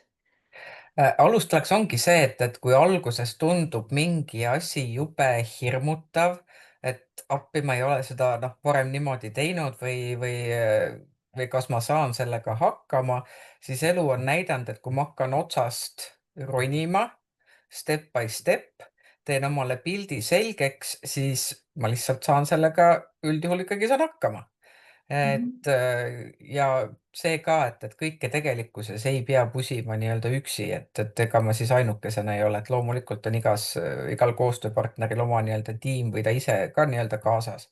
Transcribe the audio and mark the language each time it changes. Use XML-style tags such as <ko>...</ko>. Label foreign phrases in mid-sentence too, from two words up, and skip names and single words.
<et>Alustuseks ongi see, et kui alguses tundub mingi asi jube hirmutav, et appi ma ei ole seda noh, varem niimoodi teinud või kas ma saan sellega hakkama, siis elu on näidanud, et kui ma hakkan otsast ronima,</et> <en>step by step,</en> <et>teen omale pildi selgeks, siis ma lihtsalt saan sellega üldjuhul ikkagi saan hakkama. Mhm. Ja see ka, et kõike tegelikkuses ei pea pusima nii-öelda üksi, et ega ma siis ainukesena ei ole, et loomulikult on igal koostööpartneril oma nii-öelda tiim või ta ise ka nii-öelda kaasas.</et>